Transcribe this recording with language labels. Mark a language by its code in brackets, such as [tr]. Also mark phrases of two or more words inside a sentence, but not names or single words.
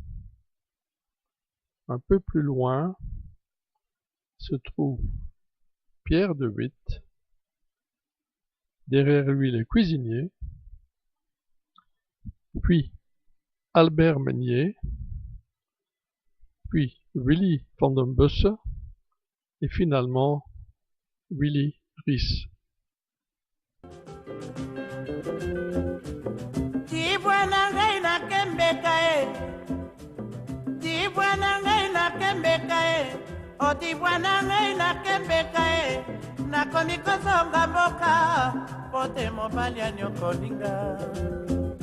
[fr] Un peu plus loin se trouve Pierre de Witt. Derrière lui, les cuisiniers. Puis Albert Meunier. Puis Willy van den Busse. Et finalement, Willy Ries. [ln] Odibwana ngai nakembeka e nakomi kozonga mboka po te mobali anyokolinga